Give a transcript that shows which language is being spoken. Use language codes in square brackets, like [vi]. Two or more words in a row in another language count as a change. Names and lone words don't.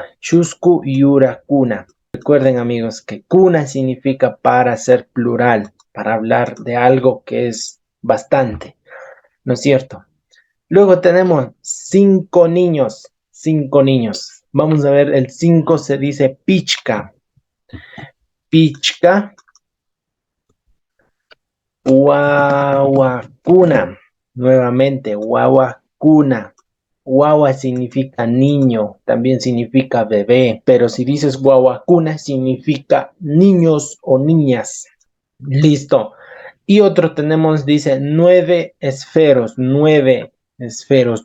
[qu] Chusku Yurakuna. [es] Recuerden, amigos, que kuna significa para ser plural, para hablar de algo que es bastante, ¿no es cierto? Luego tenemos 5 niños. 5 niños. Vamos a ver, el 5 se dice pichka. [qu] Pichka. Guaguacuna. [es] Nuevamente, guaguacuna. Guagua significa niño, también significa bebé, pero si dices guaguacuna significa niños o niñas. Listo. Y otro tenemos, dice 9 esferos, 9 esferos.